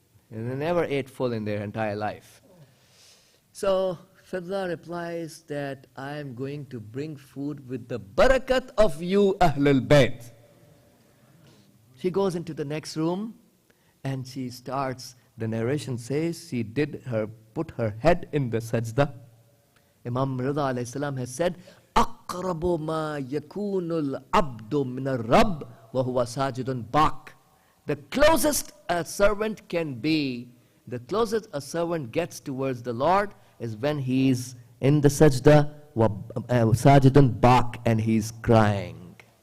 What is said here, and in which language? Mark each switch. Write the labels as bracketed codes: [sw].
[en] And they never ate full in their entire life. So Fidda replies that I am going to bring food with the barakat of you Ahlul Bayt. She goes into the next room and she starts, the narration says, she put her head in the sajda. Imam Rida alayhi salam has said, [ar] أَقْرَبُ مَا يَكُونُ الْعَبْدُ مِنَ الرَّبِّ وَهُوَ سَاجِدٌ بَاكٍ. [en] The closest a servant can be, the closest a servant gets towards the Lord is when he's in the sajda, sajidun bak, and he's crying.